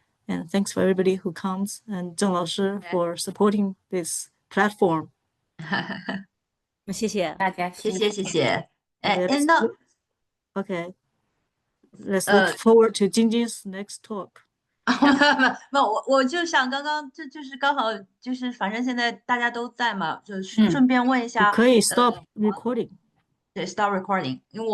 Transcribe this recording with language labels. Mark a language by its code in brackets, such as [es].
[en] And thanks for everybody who comes, and [zh] 郑老师 [en] for supporting this platform. [zh] 谢谢。大家谢谢谢谢。 [en] Okay, [zh] 哎，那 [en] okay, let's look forward to Jinjin's next talk. [zh] 没有，我就想刚刚这就是刚好就是反正现在大家都在嘛，就顺便问一下，你可以 [en] stop recording. [zh] 对， [en] start recording， [zh] 因为我。